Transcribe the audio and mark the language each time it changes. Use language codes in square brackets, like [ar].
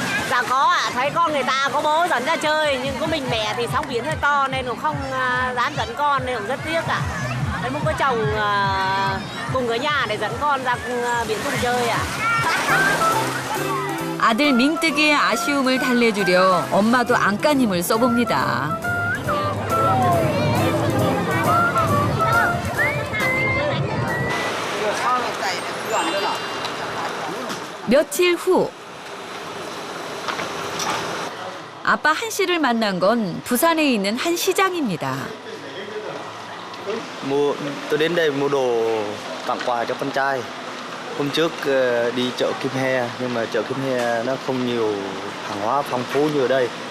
[vi] Dạ có ạ, thấy con người ta có bố dẫn ra chơi nhưng có mình mẹ thì sóng biển hơi to nên cũng không dám dẫn con nên cũng rất tiếc ạ. Thấy muốn có chồng cùng ở nhà để dẫn con ra biển cùng chơi ạ. [ko] 아들 민뜩이의 아쉬움을 달래주려 엄마도 안간힘을 써봅니다. 며칠 후 아빠 한 씨를 만난 건 부산에 있는 한 시장입니다. [vi] Tôi đến đây mua đồ tặng quà cho con trai. Hôm trước đi chợ Kim He nhưng mà chợ Kim He nó không nhiều hàng hóa phong phú như ở đây.